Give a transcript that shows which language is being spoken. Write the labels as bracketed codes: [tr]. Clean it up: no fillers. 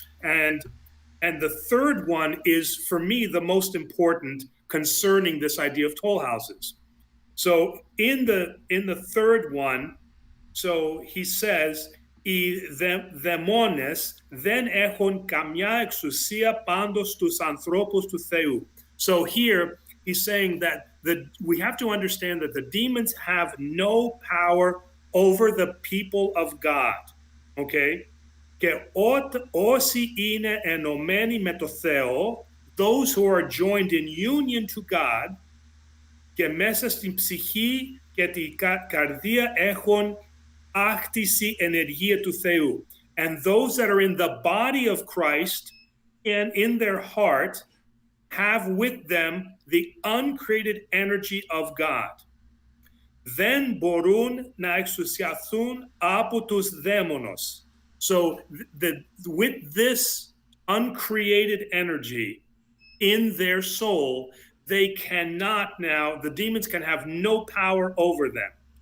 [en] And the third one is, for me, the most important concerning this idea of toll houses. So in the third one, so he says, [el] οι δαιμόνες δεν έχουν καμιά εξουσία πάντως στους ανθρώπους του Θεού. [en] So here he's saying that we have to understand that the demons have no power over the people of God. Okay? [el] Και όσοι είναι ενωμένοι με το Θεό, [en] those who are joined in union to God, [el] και μέσα στην ψυχή και την καρδία έχουν άκτηση ενεργεία του Θεού. [en] And those that are in the body of Christ and in their heart have with them the uncreated energy of God. [el] Δεν μπορούν να εξουσιαστούν από τους δαίμονες. [en] So with this uncreated energy in their soul, they cannot now, the demons can have no power over them.